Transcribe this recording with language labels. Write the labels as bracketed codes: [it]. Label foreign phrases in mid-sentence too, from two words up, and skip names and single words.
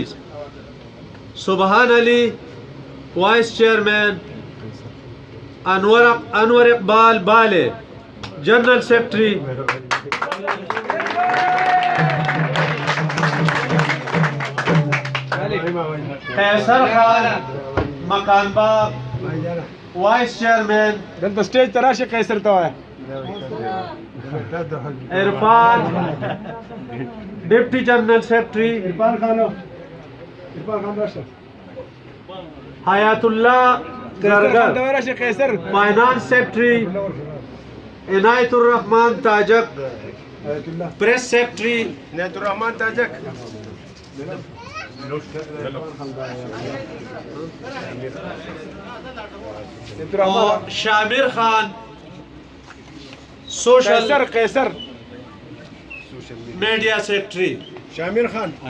[ur] علی [en] vice chairman, [ur] انور اقبال بالے [en] general secretary, [ur] قیصر خان مکان باغ [en] vice chairman, [ps] دلته سټیج ته راشه قیصر ته وایه. [ur] عرفان [en] deputy general secretary, [ps] عرفان خان راشه. حیات الله گرگر راشه قیصر [en] finance secretary, [ur] عنایت الرحمن تاجک آیت الله [en] press secretary [ur] عنایت الرحمن تاجک اور شامر خان سوشل قیصر [en] media secretary شامر خان